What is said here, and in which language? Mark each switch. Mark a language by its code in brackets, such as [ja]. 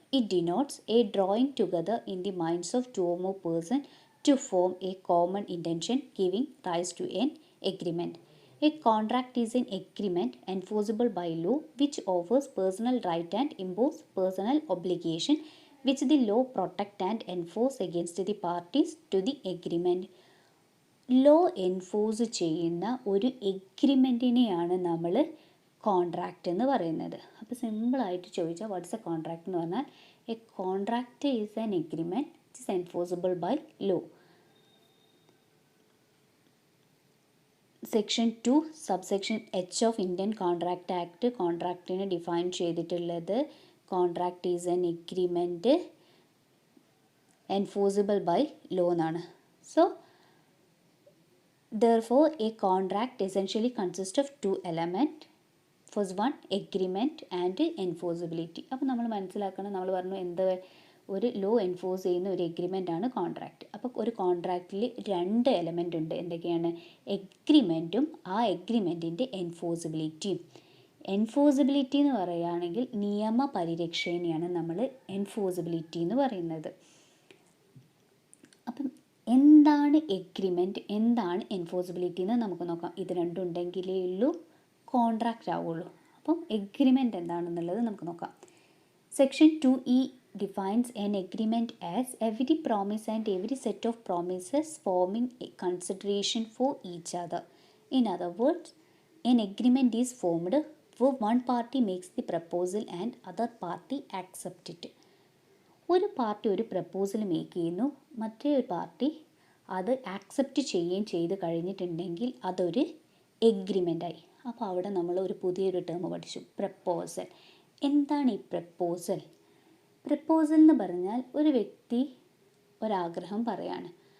[en] It denotes a drawing together in the minds of two or more persons to form a common intention, giving rise to an agreement. A contract is an agreement enforceable by law which offers personal right and imposes personal obligation, which the law protect and enforce against the parties to the agreement. [ml] Law enforce ചെയ്യുന്ന ഒരു എഗ്രിമെൻറ്റിനെയാണ് നമ്മൾ contract എന്ന് പറയുന്നത്. അപ്പോൾ സിമ്പിളായിട്ട് ചോദിച്ചാൽ [en] What's a contract എന്ന് പറഞ്ഞാൽ a contract is an agreement it is enforceable by law. [ml] Section 2 subsection H of Indian contract act കോൺട്രാക്റ്റിനെ define ചെയ്തിട്ടുള്ളത് [en] contract is an agreement enforceable by law [ml] എന്നാണ്. So [en] therefore a contract essentially consists of two elements. First one agreement and enforceability. [ml] അപ്പോൾ നമ്മൾ മനസ്സിലാക്കണം, നമ്മൾ പറഞ്ഞു എന്ത് ഒരു law enforce ചെയ്യുന്ന ഒരു എഗ്രിമെൻ്റ് ആണ് കോൺട്രാക്റ്റ്. അപ്പോൾ ഒരു കോൺട്രാക്റ്റിൽ രണ്ട് എലമെൻ്റ് ഉണ്ട്. എന്തൊക്കെയാണ്? എഗ്രിമെൻറ്റും ആ എഗ്രിമെൻറ്റിൻ്റെ എൻഫോഴ്സിബിലിറ്റിയും. എൻഫോഴ്സിബിലിറ്റി എന്ന് പറയുകയാണെങ്കിൽ നിയമപരിരക്ഷേനെയാണ് നമ്മൾ എൻഫോഴ്സിബിലിറ്റി എന്ന് പറയുന്നത്. അപ്പം എന്താണ് എഗ്രിമെൻറ്റ്, എന്താണ് എൻഫോഴ്സിബിലിറ്റി എന്ന് നമുക്ക് നോക്കാം. ഇത് രണ്ടും ഉണ്ടെങ്കിലേ ഉള്ളൂ കോൺട്രാക്റ്റ് ആവുള്ളൂ. അപ്പം എഗ്രിമെൻറ്റ് എന്താണെന്നുള്ളത് നമുക്ക് നോക്കാം. Section [en] 2E defines an agreement as every promise and every set of promises forming a consideration for each other. In other words, an agreement is formed where one party makes the proposal and other party accepts it. [ml] ഒരു party ഒരു proposal make ചെയ്യുന്നു, മറ്റേ ഒരു party അത് accept ചെയ്യുകയും ചെയ്ത് കഴിഞ്ഞിട്ടുണ്ടെങ്കിൽ അതൊരു എഗ്രിമെൻ്റായി. അപ്പോൾ അവിടെ നമ്മൾ ഒരു പുതിയൊരു ടേം പഠിച്ചു, പ്രപ്പോസൽ. എന്താണ് ഈ പ്രപ്പോസൽ? പ്രപ്പോസൽ എന്ന് പറഞ്ഞാൽ ഒരു വ്യക്തി ഒരാഗ്രഹം പറയാണ്.